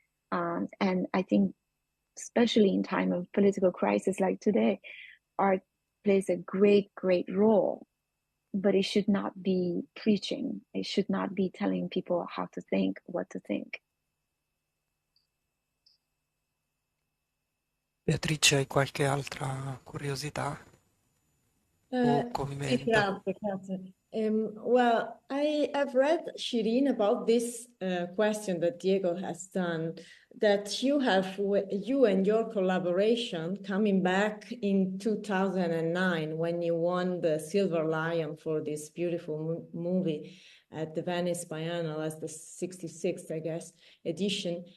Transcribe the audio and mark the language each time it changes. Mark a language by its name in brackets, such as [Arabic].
[English] And I think, especially in time of political crisis like today, art plays a great, great role, but it should not be preaching. It should not be telling people how to think, what to think. [Italian] Beatrice, hai qualche altra curiosità o commento? Grazie. [English] Well, I have read, Shirin, about this question that Diego has done, that you and your collaboration coming back in 2009 when you won the Silver Lion for this beautiful movie at the Venice Biennale as the 66th, I guess, edition.